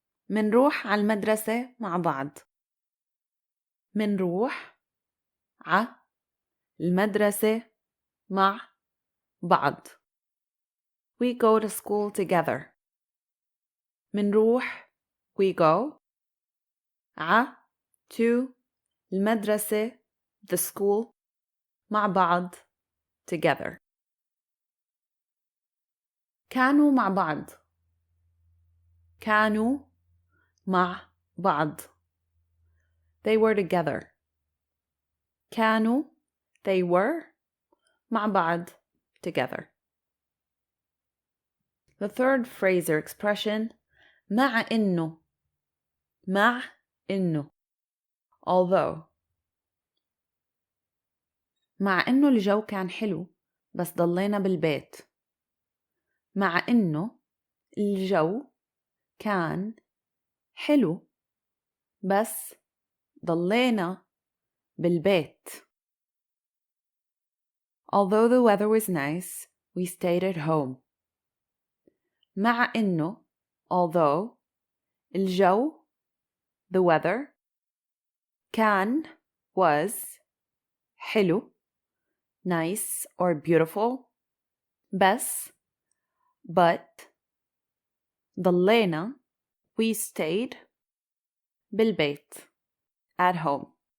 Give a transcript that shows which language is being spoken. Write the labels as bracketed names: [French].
[Arabic] منروح على المدرسة مع بعض. منروح على المدرسة مع بعض. [English] We go to school together. منروح we go على to المدرسة the school [Arabic] مع بعض [English] together. [Arabic] كانوا مع بعض. كانوا مع بعض. [English] They were together. [Arabic] كانوا [English] they were [Arabic] مع بعض together. [English] The third phrase or expression, [Arabic] مع إنه. مع إنه. [English] Although. [Arabic] مع إنه الجو كان حلو بس ضلينا بالبيت. مع إنه الجو كان حلو بس ضلينا بالبيت. [English] Although the weather was nice, we stayed at home. [Arabic] مع إنه [English] although الجو the weather كان was حلو nice or beautiful بس but ضلينا we stayed بالبيت at home.